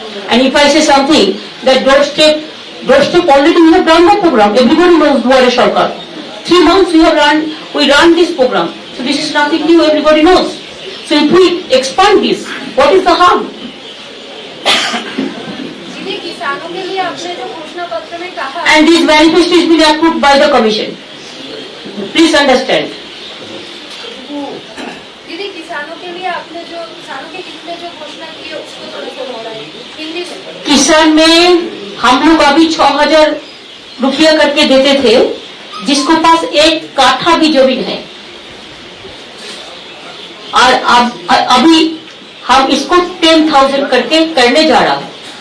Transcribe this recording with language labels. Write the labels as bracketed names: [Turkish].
[English] And if I say something, that doorstep already we have done the program. Everybody knows Duare Sarkar. 3 months we have run we run this program. So this is nothing new, everybody knows. So if we expand this, what is the harm? [Hindi] दीदी किसानों के लिए आपने जो घोषणा पत्र में कहा [English] And this manifesto is been approved by the commission. Please understand. [Hindi] दीदी किसानों के लिए आपने जो किसानों के हित में जो घोषणा की है उसको थोड़ा सा दोहराइए हिंदी में। किसान में हम लोग अभी 6,000 रुपया करके देते थे, जिसको पास एक काठा भी जमीन है, और अभी हम इसको 10,000 करके करने जा रहा है।